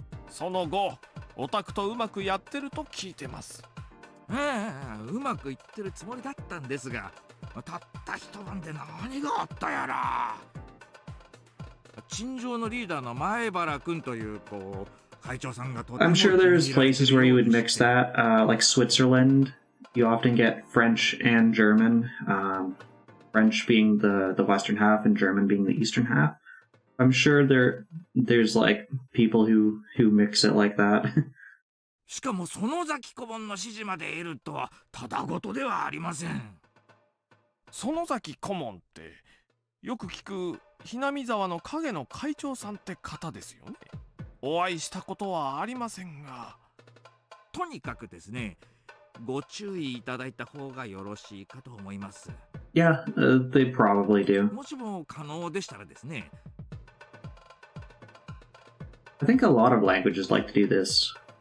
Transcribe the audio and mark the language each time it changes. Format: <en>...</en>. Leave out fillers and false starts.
<ja>その後オタクとうまくやってると聞いてます。うまくいってるつもりだったんですが、たった一晩で何があったやら。陳情のリーダーの前原君というこう会長さんがとても</ja> <en>I'm sure there's places where you would mix that, like Switzerland. You often get French and German, French being the western half and German being the eastern half. I'm sure there's like people who mix it like that.</en> <ja>しかも園崎顧問の指示まで得るとはただごとではありません。園崎顧問ってよく聞くひなみ沢の影の会長さんって方ですよね。お会いしたことはありませんが、とにかくですね、ご注意いただいた方がよろしいかと思います。</ja> <en>Yeah, they probably do.</en> <ja>もしも可能でしたらですね。</ja> <en>I think a lot of languages like to do this.</en>